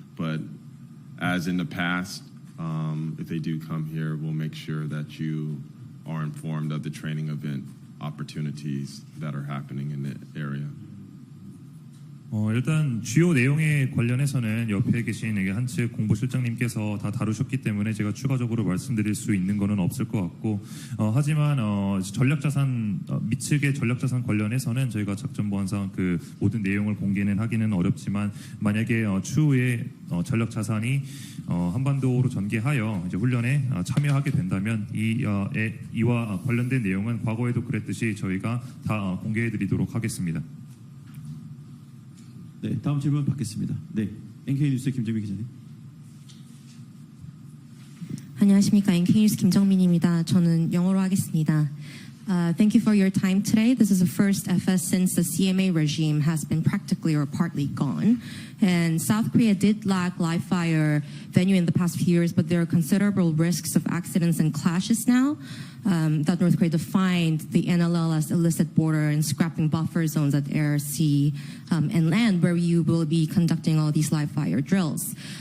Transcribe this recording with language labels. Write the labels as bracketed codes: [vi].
[en] But as in the past, if they do come here, we'll make sure that you are informed of the training event opportunities that are happening in the area. [ko] 일단 주요 내용에 관련해서는 옆에 계신 한측 공보실장님께서 다 다루셨기 때문에 제가 추가적으로 말씀드릴 수 있는 것은 없을 것 같고, 하지만 전략자산 미측의 전략자산 관련해서는 저희가 작전보안상 그 모든 내용을 공개는 하기는 어렵지만, 만약에 추후에 전략자산이 한반도로 전개하여 이제 훈련에 참여하게 된다면 이와 관련된 내용은 과거에도 그랬듯이 저희가 다 공개해드리도록 하겠습니다. 네, 다음 질문 받겠습니다. 네, NK 뉴스 김정민 기자님. 안녕하십니까. NK뉴스 김정민입니다. 저는 영어로 하겠습니다. [en] Thank you for your time today. This is the first FS since the CMA regime has been practically or partly gone. And South Korea did lack live fire venue in the past few years, but there are considerable risks of accidents and clashes now. That North Korea defined the NLL as illicit border and scrapping buffer zones at air, sea, and land, where you will be conducting all these live fire drills.